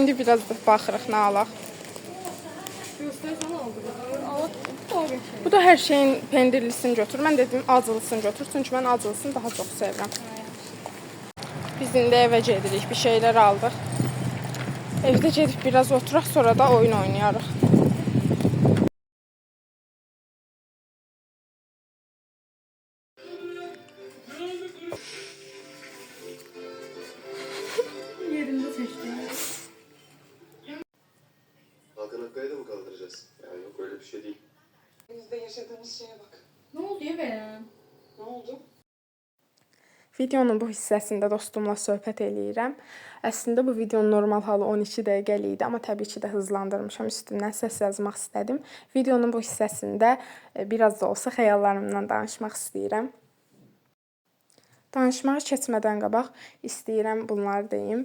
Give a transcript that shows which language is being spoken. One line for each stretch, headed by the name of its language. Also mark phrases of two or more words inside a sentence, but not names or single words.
Azerbaijani: İndi biraz da baxırıq nə alaq. Bu da hər şeyin pendirlisini götür. Mən dedim acılısını götür. Çünki mən acılısını daha çox sevirəm. Biz indi evə gedirik. Bir şeylər aldıq. Evdə gedib biraz oturaq, sonra da oyun oynayarıq.
Turkish: Hakan Akkaya'yı da mı kaldıracağız? Yani yok öyle bir şey değil. Bizde yaşadığımız şeye bak. Ne oldu ya? Ne oldu?
Azerbaijani: Videonun bu hissəsində dostumla söhbət eləyirəm. Əslində bu videonun normal halı 12 dəqiqəlik idi, amma təbii ki də hızlandırmışam, üstündən səs yazmaq istədim. Videonun bu hissəsində biraz da olsa xəyallarımdan danışmaq istəyirəm. Danışmağa keçmədən qabaq istəyirəm bunları deyim.